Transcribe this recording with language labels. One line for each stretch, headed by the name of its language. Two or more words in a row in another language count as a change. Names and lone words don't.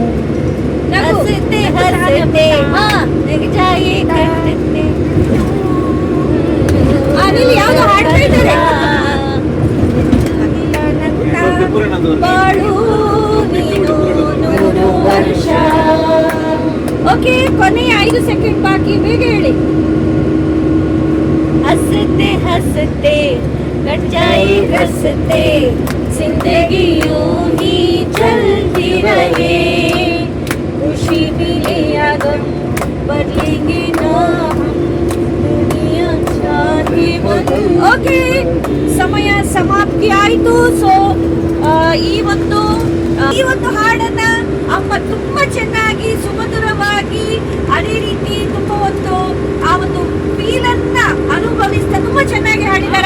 Kannada: ಹಸತೆ ಹಸತೆ ಅಲ್ಲಿ ಯಾವ್ದು ಹಾಡ್ತಾ ಇದ್ದಾರೆ. ಬಾಳು ನೀನು 100 ವರ್ಷ. ಓಕೆ, ಕೊನೆಯ 5 ಸೆಕೆಂಡ್ ಬಾಕಿ, ಬೇಗ ಹೇಳಿ.
Hindi: हँसते हँसते कट जाए रस्ते जिंदगी यूं ही चलती रहे खुशी मिले या गम बदलेंगे ना हम दुनिया चाहे बदल.
Kannada: ಓಕೆ, ಸಮಯ ಸಮಾಪ್ತಿ ಆಯಿತು. ಸೊ ಈ ಒಂದು ಹಾಡನ್ನ ಅಮ್ಮ ತುಂಬಾ ಚೆನ್ನಾಗಿ ಸುಮಧುರವಾಗಿ ಅದೇ ರೀತಿ ತುಂಬಾ ಆ ಒಂದು ಫೀಲ್ ಅನ್ನ ಅನುಭವಿಸ್ತಾ ತುಂಬಾ ಚೆನ್ನಾಗಿ ಹಾಡಿದ್ದಾರೆ.